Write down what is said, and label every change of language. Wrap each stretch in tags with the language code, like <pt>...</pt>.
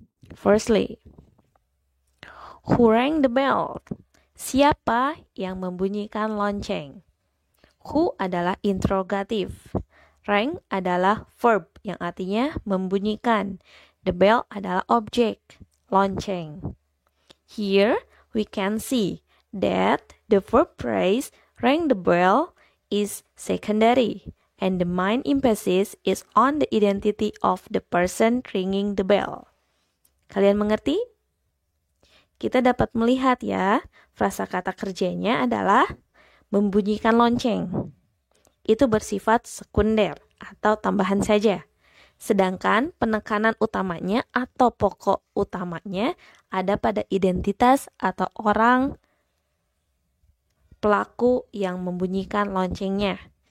<en>Firstly, who rang the bell?</en> <id>Siapa yang membunyikan lonceng? Who adalah interrogatif. Rang adalah verb yang artinya membunyikan.</id> <en>The bell</en> <id>adalah objek, lonceng.</id> <en>Here we can see that the verb phrase rang the bell is secondary and the main emphasis is on the identity of the person ringing the bell.</en> <id>Kalian mengerti? Kita dapat melihat ya, frasa kata kerjanya adalah membunyikan lonceng. Itu bersifat sekunder atau tambahan saja. Sedangkan penekanan utamanya atau pokok utamanya ada pada identitas atau orang pelaku yang membunyikan loncengnya.</id>